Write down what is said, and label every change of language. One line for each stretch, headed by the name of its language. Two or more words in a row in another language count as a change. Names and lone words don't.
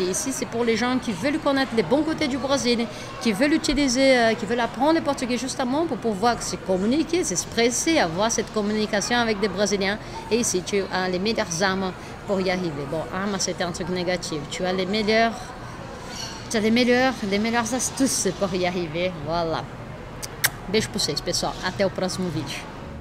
French: Ici, c'est pour les gens qui veulent connaître les bons côtés du Brésil, qui veulent utiliser, qui veulent apprendre le portugais justement pour pouvoir se communiquer, s'exprimer, avoir cette communication avec des Brésiliens. Et ici, tu as les meilleures armes pour y arriver. Bon, armes, c'est un truc négatif. Tu as les meilleures astuces para y arriver. Voilà.
Portuguese: Beijo para vocês, pessoal. Até o próximo vídeo.